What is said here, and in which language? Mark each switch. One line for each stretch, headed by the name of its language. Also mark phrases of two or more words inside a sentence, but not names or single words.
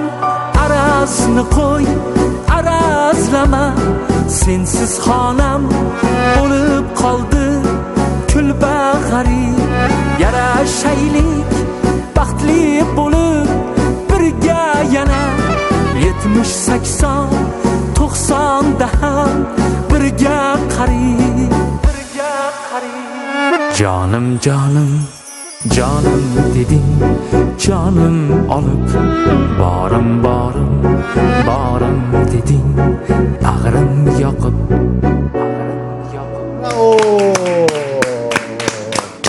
Uzbek: arazini qo'y, arazlama, sensiz xonam bo'lib qoldi kulbag'ari. Yarashaylik baxtli bo'lib birga yana 70-80 90da ham birga qarib, birga qarib.
Turkish: Canım canım, canım dedin, canım alıp barım barım, barım dedin, ağrım yakıp. Hayır. Aferin.